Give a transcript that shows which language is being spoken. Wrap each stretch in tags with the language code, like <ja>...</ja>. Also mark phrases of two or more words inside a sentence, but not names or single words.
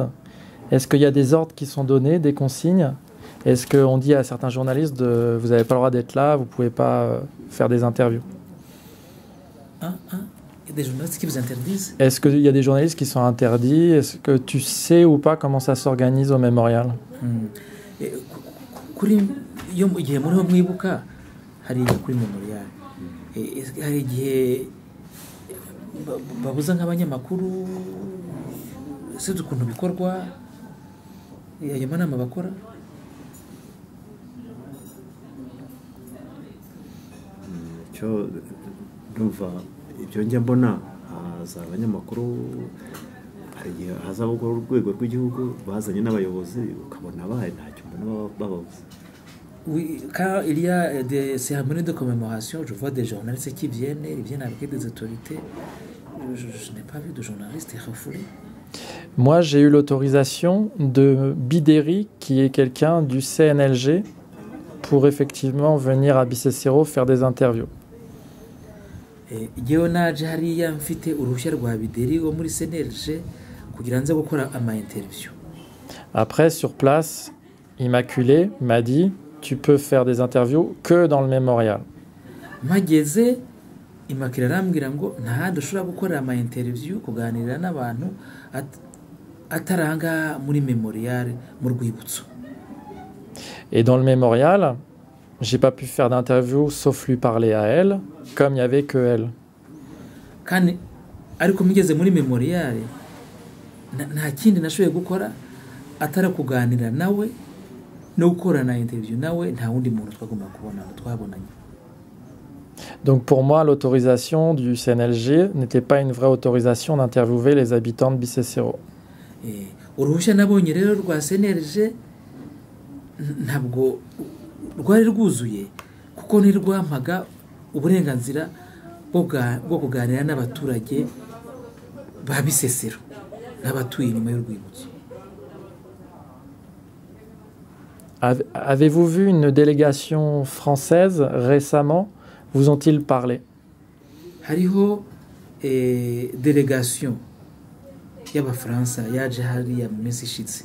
<fr>Est-ce qu'il y a des ordres qui sont donnés, des consignes? Est-ce qu'on dit à certains journalistes vous n'avez pas le droit d'être là, vous ne pouvez pas faire des interviews? Il y a des journalistes qui vous interdisent? Est-ce qu'il y a des journalistes qui sont interdits? Est-ce que tu sais ou pas comment ça s'organise au mémorial?</fr> <rw>hariya kuri memorial hari igihe babuza nk'abanyamakuru sinzi ukuntu bikorwa ayo manama bakora. Cyo ndumva ibyo njya mbona haza abanyamakuru hari igihe haza urwego rw'igihugu bazanye n'abayobozi ukabona abaye ntacyo mbona bababuza.</rw> <fr>Oui, quand il y a des cérémonies de commémoration, je vois des journalistes qui viennent, ils viennent avec des autorités. Je n'ai pas vu de journalistes refoulés. Moi, j'ai eu l'autorisation de Bideri, qui est quelqu'un du CNLG, pour effectivement venir à Bicécero faire des interviews.</fr> <rw>Yewe naje hariya mfite uruhushya rwa Bideri wo muri CNLG kugira nze gukora ama interview.</rw> <fr>Après, sur place, Immaculée m'a dit tu peux faire des interviews que dans le mémorial.</fr> <rw>Mageze Immaculée arambwira ngo nta dushobora gukora ama interview kuganira n'abantu ataranga muri mémorial mu rwibutso.</rw> <fr>Et dans le mémorial, j'ai pas pu faire d'interview sauf lui parler à elle, comme il y avait que elle.</fr> <rw>Kandi ariko mugeze muri mémorial nta kindi nashoboye gukora atara kuganira nawe no gukora na interview nawe nta wundi muntu twagomba kubona twabonanye.</rw> <fr>Donc pour moi, l'autorisation du CNLG n'était pas une vraie autorisation d'interviewer les habitants de Bicécero.</fr> <rw>Uruhushya nabonye rero rwa CNLG ntabwo rwari rwuzuye kuko ntirwampaga uburenganzira bwo kuganira n'abaturage ba Bicécero n'abatuye inyuma y'urwibutso.</rw> <fr>Avez-vous vu une délégation française récemment? Vous ont-ils parlé?</fr> <rw>Hariho délégation y'Abafaransa yaje hariya mu minsi ishize.</rw>